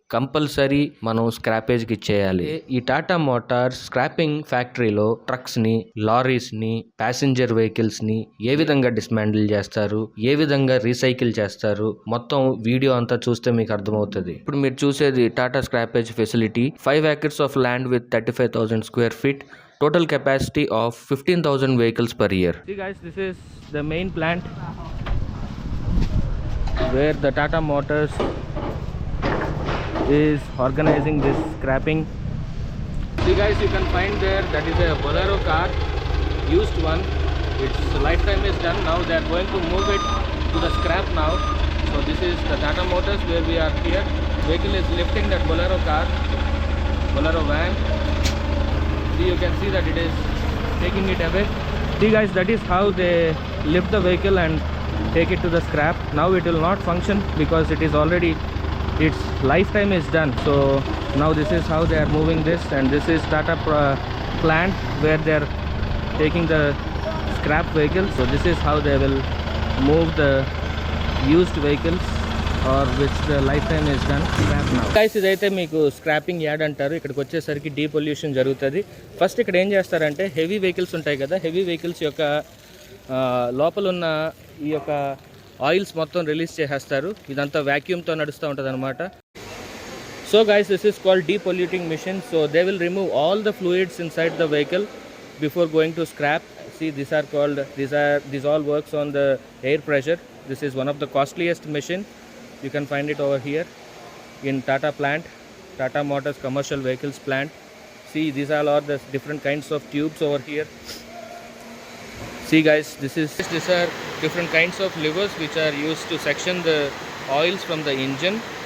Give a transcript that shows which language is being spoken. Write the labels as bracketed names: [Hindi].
[Telugu] Compulsory మనం స్క్రాపేజ్కి ఇచ్చేయాలి. ఈ టాటా మోటార్స్ స్క్రాపింగ్ ఫ్యాక్టరీలో ట్రక్స్ ని, లారీస్ ని, ప్యాసింజర్ వెహికల్స్ ని ఏ విధంగా డిస్మాండిల్ చేస్తారు, ఏ విధంగా రీసైకిల్ చేస్తారు, మొత్తం వీడియో అంతా చూస్తే మీకు అర్థమవుతుంది. ఇప్పుడు మీరు చూసేది Tata scrappage facility. [English] 5 acres of land with 35,000 square feet, total capacity of 15,000 vehicles per year. See guys, this is the main plant where the Tata Motors is organizing this scrapping. See guys, you can find there, that is a Bolero car, used one. Its lifetime is done. Now they are going to move it to the scrap now. So this is the Tata Motors where we are here. Vehicle is lifting that Bolero car, Bolero van. See, you can see that it is taking it away. See guys, that is how they lift the vehicle and take it to the scrap. Now it will not function because it is already, its lifetime is done. So now this is how they are moving this, and this is Tata plant where they are taking the scrap vehicles. So this is how they will move the used vehicles or which the lifetime is done. Scrap now. [Telugu] Guys, ఇదైతే మీకు scrapping yard అంటారు. ఇక్కడికి వచ్చేసరికి డీపొల్యూషన్ జరుగుతుంది. First ఇక్కడ ఏం చేస్తారంటే heavy vehicles ఉంటాయి కదా, హెవీ వెహికల్స్ యొక్క లోపల ఉన్న ఈ యొక్క ఆయిల్స్ మొత్తం రిలీజ్ చేసేస్తారు. ఇదంతా వ్యాక్యూమ్తో నడుస్తూ ఉంటుంది అనమాట. [English] So guys, this is called depolluting machine. So they will remove all the fluids inside the vehicle before going to scrap. See, these all works on the air pressure. This is one of the costliest machine. You can find it over here in Tata plant, Tata Motors commercial vehicles plant. See, these all are the different kinds of tubes over here. See guys, these are different kinds of levers which are used to section the oils from the engine.